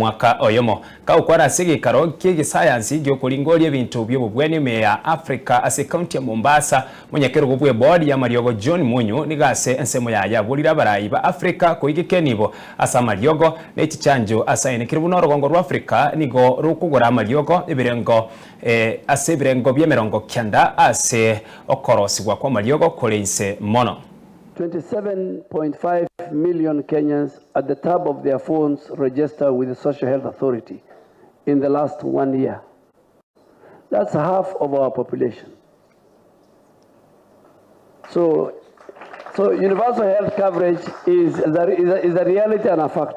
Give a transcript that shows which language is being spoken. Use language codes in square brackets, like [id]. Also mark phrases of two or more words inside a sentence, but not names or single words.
[guz] mwaka oyomo kaukwara sigikaro kigi science gyo kulingoria ebintu byobubweni meya Africa ase county ya Mombasa munyekero gobwe board ya Mariogo John Munyu nigase ensemo ya bulira barayi ba Africa koigikenibo asa Mariogo n'ekichanjo asa enekire buno rugongo rwa Africa nigo rukugura Mariogo ebirengo ase birengo byemerongo kyanda ase okorosigwa kwa Mariogo kolense mono. [en] 27.5 million Kenyans at the top of their phones register with the Social Health Authority in the last 1 year. That's half of our population. So universal health coverage is a reality and a fact.